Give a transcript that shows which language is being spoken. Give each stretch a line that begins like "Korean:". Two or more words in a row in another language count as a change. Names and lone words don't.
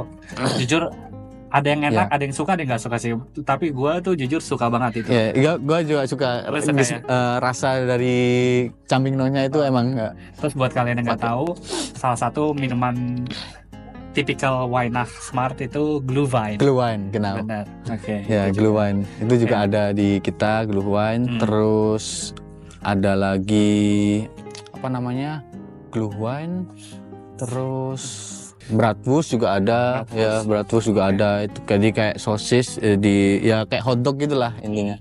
Indonesian: Jujur ada yang enak, ada yang suka, ada yang nggak suka sih. Tapi gue tuh jujur suka banget itu. Iya, gue juga suka. Rasa dari champignonnya itu emang. Terus buat kalian yang nggak tahu, salah satu minuman tipikal Weihnachtsmarkt itu Glühwein.
German: Glühwein, genau.
Indonesian: Benar. Oke. Ya, Glühwein. Itu juga ada di kita, Glühwein. Terus ada lagi apa namanya? Glühwein. Terus bratwurst juga ada, bratwurst juga ada. Itu jadi kayak sosis kayak hotdog gitulah intinya.